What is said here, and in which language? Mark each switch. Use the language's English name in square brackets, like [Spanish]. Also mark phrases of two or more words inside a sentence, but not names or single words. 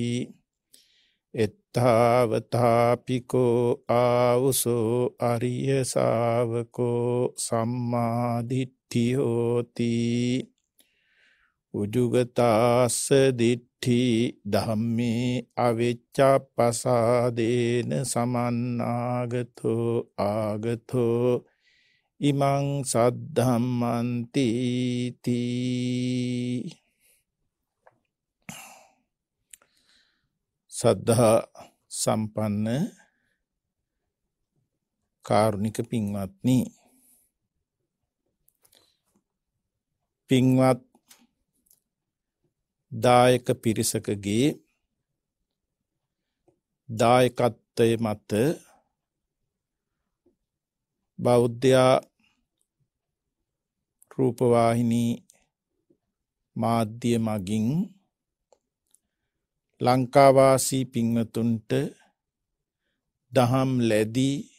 [Pali] එත්තාවතාපිකෝ ආවුසෝ අරිය ශාවකෝ සම්මා දිට්ඨි හෝති උජුගතාස්ස දිට්ඨි ධම්මේ අවිච්ඡප්පසාදේන සමන්නාගතෝ ආගතෝ ඉමං සද්ධම්මන්ති තී. [Sinhala] සද්ධා සම්පන්න කාරුණික පින්වත්නි, පින්වත් දායක පිරිසකගේ දායකත්වය මත බෞද්ධයා රූපවාහිනී මාධ්‍ය මගින් ලංකාවාසී පින්වතුන්ට දහම් ලැබී